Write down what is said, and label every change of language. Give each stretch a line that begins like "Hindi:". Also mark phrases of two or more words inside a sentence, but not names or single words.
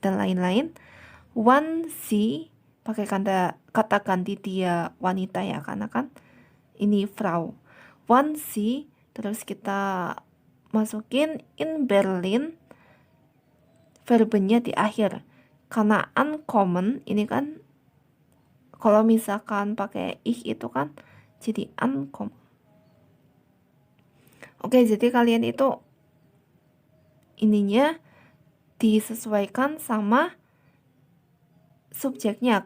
Indonesian: dan lain-lain.
German: Wann sie,
Indonesian: pakai kata ganti dia wanita ya, karena kan ini Frau.
German: Wann sie,
Indonesian: terus kita masukin in Berlin, verbnya di akhir. Karena ankommen ini kan kalau misalkan pakai ich itu kan jadi ankommen. Oke, jadi kalian itu ininya disesuaikan sama subjeknya.